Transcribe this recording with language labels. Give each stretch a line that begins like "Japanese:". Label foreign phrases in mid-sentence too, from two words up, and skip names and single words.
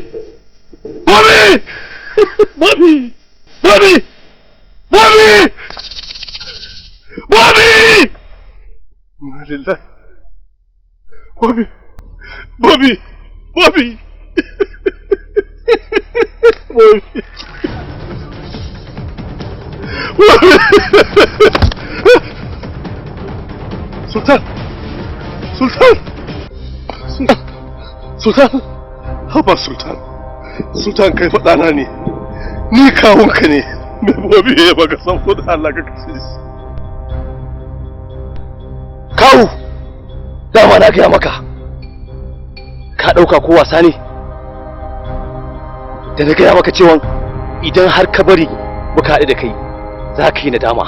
Hausa: Bobby! Bobby! Bobby! Bobby! Bobby!
Arabic: إنا لله. Bobby!
Hausa: Bobby! Bobby! Bobby! Sultan! Sultan! Sultan! Haba Sultan! Sultan kai faɗana ne, ni kawunka ne, mai bobi ya baka saboda Allah ka kashe shi. Kawu! Dama na gaya maka, ka ɗauka ko wasa ne? Da na gaya maka cewa idan har ka bari muka haɗu da kai, za ka yi nadama.